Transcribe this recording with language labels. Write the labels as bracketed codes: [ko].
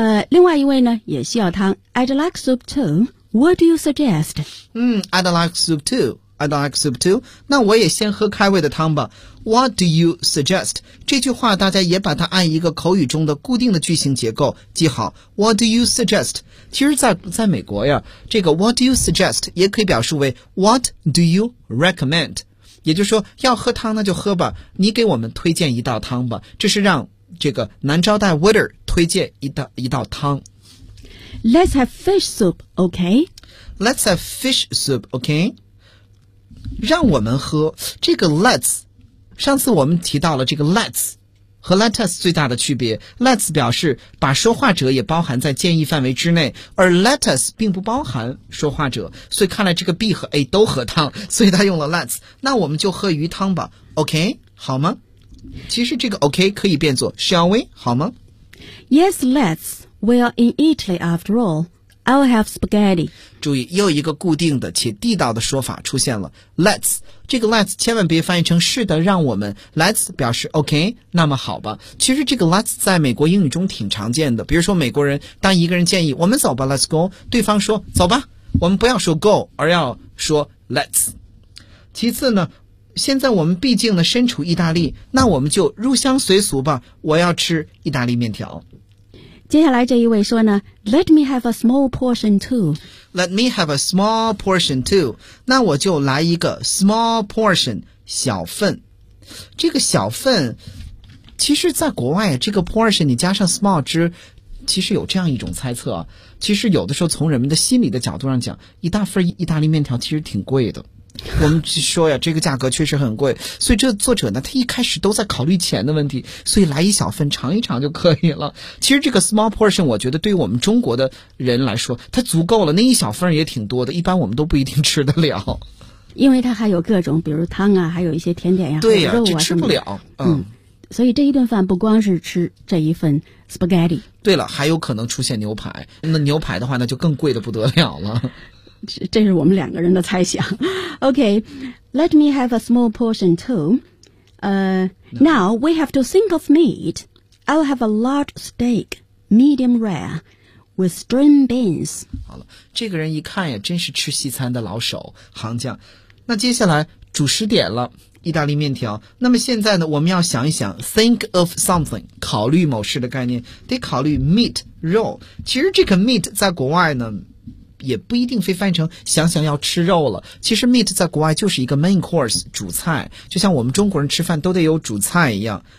[zh] 另外一位呢也需要汤。 [en] I'd like soup too. What do you suggest? I'd like soup too. I'd like soup too. [zh] 那我也先喝开胃的汤吧。 [en] What do you suggest? [zh] 这句话大家也把它按一个口语中的固定的句型结构记好。 [en] What do you suggest? [zh] 其实在美国呀，这个 [en] What do you suggest? [zh] 也可以表示为 [en] What do you recommend? [zh] 也就是说，要喝汤那就喝吧，你给我们推荐一道汤吧。这是让这个男招待 waiter 推荐一道汤。 [en] Let's have fish soup, okay? Let's have fish soup, okay? [zh] 让我们喝这个 let's， 上次我们提到了这个 let's 和 let us 最大的区别。 let's 表示把说话者也包含在建议范围之内，而 let us 并不包含说话者，所以看来这个 B 和 A 都喝汤，所以他用了 let's。那我们就喝鱼汤吧， OK 好吗？其实这个 OK 可以变作 [en] shall we [zh] 好吗？ [en] Yes, let'sWe are in Italy after all. I'll have spaghetti. [zh] 注意，又一个固定的且地道的说法出现了。Let's， 这个 let's 千万别翻译成是的，让我们。 Let's 表示 OK， 那么好吧。其实这个 let's 在美国英语中挺常见的。比如说美国人，当一个人建议我们走吧 ， [en] Let's go， [zh] 对方说走吧，我们不要说 go， 而要说 let's。其次呢，现在我们毕竟呢身处意大利，那我们就入乡随俗吧。我要吃意大利面条。接下来这一位说呢 [en] Let me have a small portion too. Let me have a small portion too. [zh] 那我就来一个 small portion, 小份。这个小份其实在国外这个 portion 你加上 small 之其实有这样一种猜测，其实有的时候从人们的心理的角度上讲，一大份意大利面条其实挺贵的。我们说呀，这个价格确实很贵，所以这作者呢，他一开始都在考虑钱的问题，所以来一小份尝一尝就可以了。其实这个 small portion 我觉得对于我们中国的人来说它足够了，那一小份也挺多的，一般我们都不一定吃得了，因为它还有各种比如汤啊，还有一些甜点呀、对呀、还有肉啊，这吃不了。所以这一顿饭不光是吃这一份 spaghetti，对了，还有可能出现牛排，那牛排的话那就更贵的不得了了。这是我们两个人的猜想。 [en] OK, Let me have a small portion too. Now we have to think of meat. I'll have a large steak, medium rare, with string beans. [zh] 好了，这个人一看也真是吃西餐的老手行将。那接下来主食点了，意大利面条。那么现在呢，我们要想一想 [en] think of something, [zh] 考虑某事的概念，得考虑 meat, 肉。其实这个 meat 在国外呢也不一定非翻译成想想要吃肉了，其实 meat 在国外就是一个 main course, 主菜，就像我们中国人吃饭都得有主菜一样。